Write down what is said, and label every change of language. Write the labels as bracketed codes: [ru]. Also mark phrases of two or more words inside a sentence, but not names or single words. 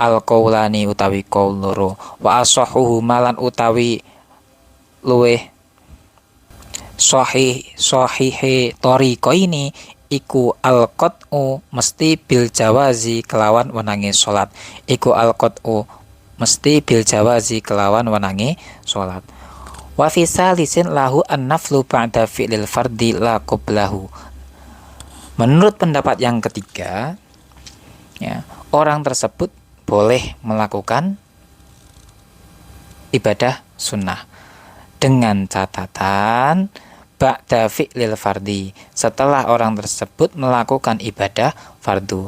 [ar] القولان [jv] utawi qaul loro, [ar] وأصحه [jv] malan utawi luweh sahihe tariqa ini iku al-qat'u mesti [ar] بالجواز [jv] kelawan wenange salat. Iku al-qat'u mesti [ar] بالجواز [jv] kelawan wenange salat. [ar] وفي ثالثها له النفل بعد فعل الفرض لا قبله. [id] Menurut pendapat yang ketiga, ya, orang tersebut boleh melakukan ibadah sunnah dengan catatan [ar] بعد فعل الفرض, [id] setelah orang tersebut melakukan ibadah fardu.